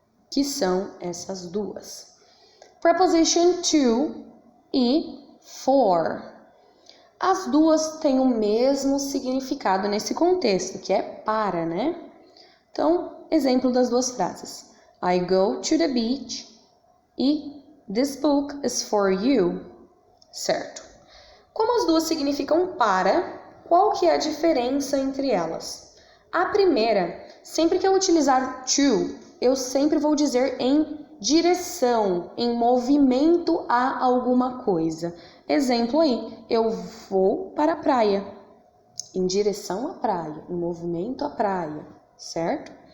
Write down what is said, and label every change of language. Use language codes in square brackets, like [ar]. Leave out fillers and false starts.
[pt] Que são essas duas. Preposition to e for. As duas têm o mesmo significado nesse contexto, que é para, né? Então, exemplo das duas frases. [en] I go to the beach e this book is for you. [pt] Certo. Como as duas significam para, qual que é a diferença entre elas? A primeira, sempre que eu utilizar to, eu sempre vou dizer em direção, em movimento a alguma coisa. Exemplo aí, eu vou para a praia, em direção à praia, em movimento à praia, certo?